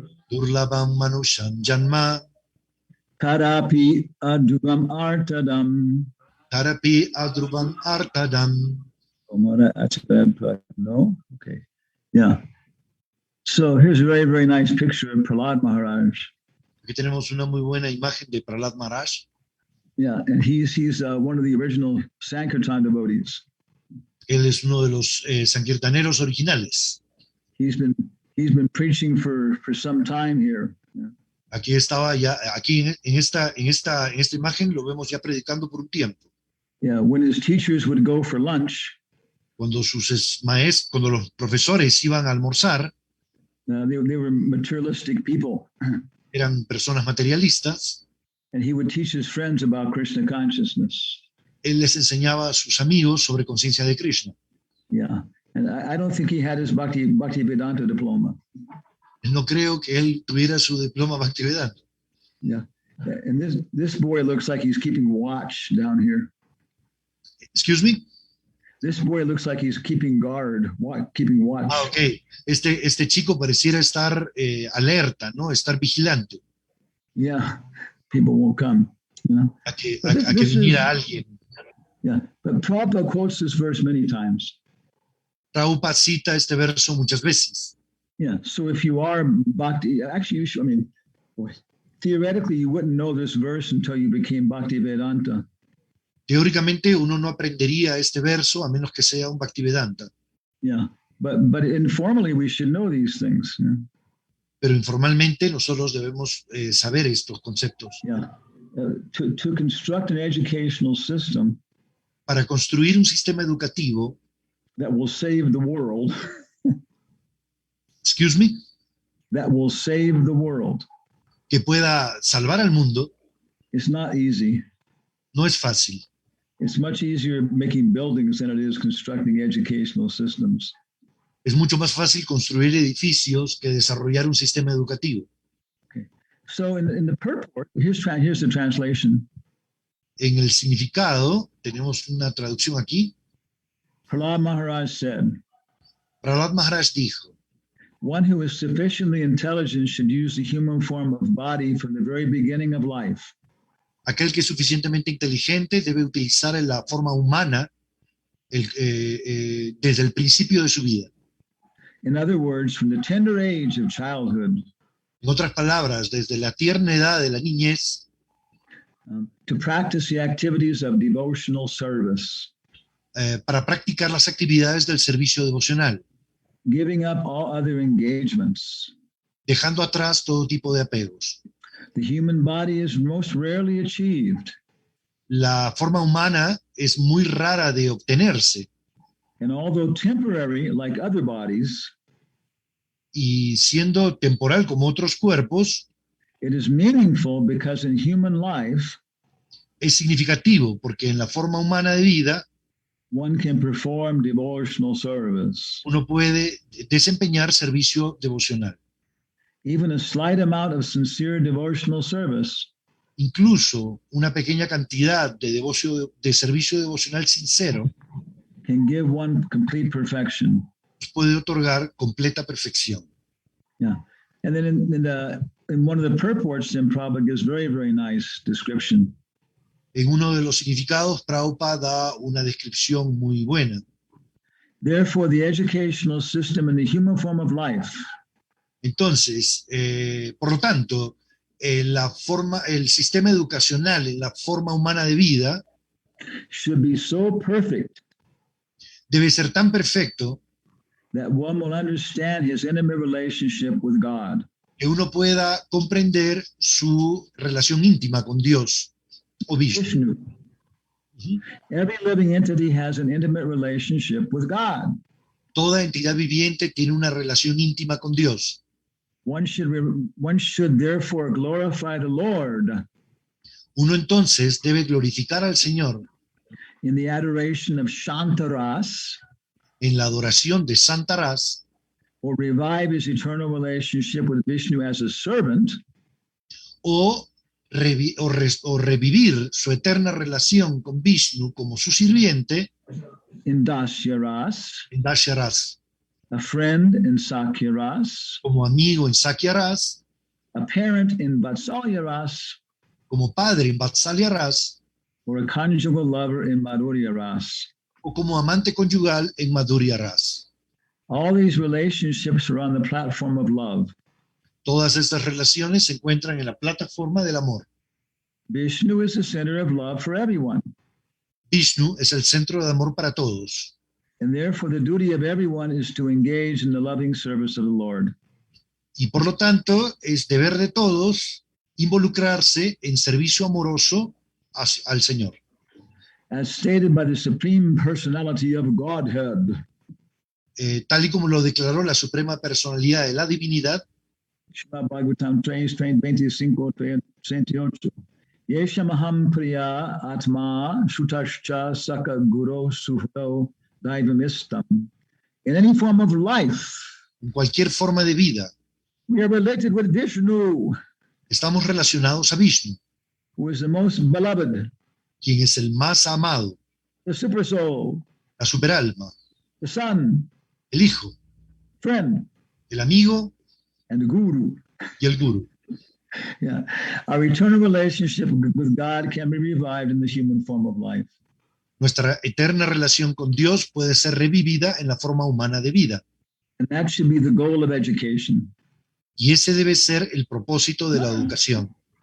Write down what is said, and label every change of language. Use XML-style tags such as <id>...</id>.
<sa>Durlabam Manusham Janma. Tarapi Adubam Artadam. Tarapi Adruvam Artadam. Komara Achara.</sa> <en>No? Okay. Yeah. So here's a very, very nice picture of Prahlad Maharaj.</en> <es>Aquí tenemos una muy buena imagen de Prahlad Maharaj.</es> <en>Yeah, and he's one of the original Sankirtan devotees.</en> <es>Él es uno de los sankirtaneros originales.</es> <en>He's been preaching for some time here. Yeah.</en> <es>Aquí en esta imagen lo vemos ya predicando por un tiempo.</es> <en>Yeah, when his teachers would go for lunch,</en> <es>Cuando cuando los profesores iban a almorzar,</es> <en>they were materialistic people,</en> <es>eran personas materialistas.</es> <en>and he would teach his friends about Krishna consciousness.</en> <es>Él les enseñaba a sus amigos sobre conciencia de Krishna.</es> <en>Yeah, and I don't think he had his Bhakti Vedanta diploma.</en> <es>No creo que él tuviera su diploma Bhaktivedanta.</es> <en>Yeah, and this boy looks like he's keeping watch down here. Excuse me. This boy looks like he's keeping keeping watch. Ah, ok.</en> <es>Este chico pareciera estar alerta, ¿no? Estar vigilante.</es> <en>Yeah, people won't come, you know.</en> <es>A que</es> <en>This is-</en> <es>viniera alguien.</es> <en>Yeah, but Prabhupada quotes this verse many times.</en> <es>Prabhupada cita este verso muchas veces.</es> <en>Yeah. So if you are bhakti, actually, you should, I mean, boy, theoretically, you wouldn't know this verse until you became Bhakti Vedanta.</en> <es>Teóricamente uno no aprendería este verso a menos que sea un Bhaktivedanta,</es> <en>Yeah. But informally, we should know these things. Yeah.</en> <es>pero informalmente nosotros debemos saber estos conceptos.</es> <en>Yeah. To construct an educational system</en> <es>Para construir un sistema educativo,</es> <en>that will save the world, excuse me, that will save the world,</en> <es>que pueda salvar al mundo,</es> <en>it's not easy.</en> <es>no es fácil.</es> <en>It's much easier making buildings than it is constructing educational systems.</en> <es>Es mucho más fácil construir edificios que desarrollar un sistema educativo.</es> <en>So in the purport, here's the translation.</en> <es>En el significado, tenemos una traducción aquí.</es> <en>Prahlad Maharaj said,</en> <es>Prahlad Maharaj dijo,</es> <en>one who is sufficiently intelligent should use the human form of body from the very beginning of life.</en> <es>aquel que es suficientemente inteligente debe utilizar la forma humana desde el principio de su vida.</es> <en>In other words, from the tender age of childhood,</en> <es>En otras palabras, desde la tierna edad de la niñez,</es> <en>to practice the activities of devotional service,</en> <es>para practicar las actividades del servicio devocional,</es> <en>giving up all other engagements.</en> <es>dejando atrás todo tipo de apegos.</es> <en>The human body is most rarely achieved,</en> <es>La forma humana es muy rara de obtenerse</es> <en>and although temporary, like other bodies,</en> <es>y siendo temporal como otros cuerpos,</es> <en>it is meaningful because in human life,</en> <es>es significativo porque en la forma humana de vida</es> <en>one can perform devotional service.</en> <es>uno puede desempeñar servicio devocional.</es> <en>Even a slight amount of sincere devotional service</en> <es>Incluso una pequeña cantidad de servicio devocional sincero</es> <en>can give one complete perfection.</en> <es>puede otorgar completa perfección.</es> <en>Yeah. And then in one of the purports, then Prabhupada gives very, very nice description.</en> <es>En uno de los significados, Prabhupada da una descripción muy buena.</es> <en>Therefore, the educational system in the human form of life</en> <es>Entonces, por lo tanto, el sistema educacional en la forma humana de vida</es> <en>should be so perfect</en> <es>debe ser tan perfecto</es> <en>that one will understand his intimate relationship with God.</en> <es>que uno pueda comprender su relación íntima con Dios o Vishnu. Vishnu. Ujú.</es> <en>Every living entity has an intimate relationship with God.</en> <es>Toda entidad viviente tiene una relación íntima con Dios.</es> <en>One should therefore glorify the Lord</en> <es>Uno entonces debe glorificar al Señor</es> <en>in the adoration of Shantaras,</en> <es>en la adoración de Santaras,</es> <en>or revive his eternal relationship with Vishnu as a servant,</en> <es>o revivir su eterna relación con Vishnu como su sirviente</es> <en>in Dasyaras,</en> <es>en Dasyaras,</es> <en>a friend in Sakyaras,</en> <es>como amigo en Sakyaras,</es> <en>a parent in Vatsalyaras,</en> <es>como padre en Vatsalyaras,</es> <en>or a conjugal lover in Madhuryaras.</en> <es>o como amante conyugal en Madhuryaras.</es> <en>All these relationships are on the platform of love.</en> <es>Todas estas relaciones se encuentran en la plataforma del amor.</es> <en>Vishnu is the center of love for everyone,</en> <es>Vishnu es el centro de amor para todos,</es> <en>and therefore the duty of everyone is to engage in the loving service of the Lord.</en> <es>y por lo tanto es deber de todos involucrarse en servicio amoroso al Señor.</es> <en>As stated by the Supreme Personality of Godhead,</en> <es>Tal y como lo declaró la Suprema Personalidad de la Divinidad,</es> <en>Srimad Bhagavatam 3:25-38.</en> <sa>Yeshamaham priya atma shutascha saka guru suhto daivamistam.</sa> <en>In any form of life,</en> <es>en cualquier forma de vida,</es> <en>we are related with Vishnu,</en> <es>estamos relacionados a Vishnu,</es> <en>who is the most beloved,</en> <es>quien es el más amado,</es> <en>the super soul,</en> <es>la superalma,</es> <en>the son,</en> <es>el hijo,</es> <en>friend,</en> <es>el amigo</es> <en>and the guru.</en> <es>y el guru.</es> <en>Yeah. Our eternal relationship with God can be revived in the human form of life.</en> <es>Nuestra eterna relación con Dios puede ser revivida en la forma humana de vida.</es> <en>And that should be the goal of education.</en> <es>Y ese debe ser el propósito de la educación.</es>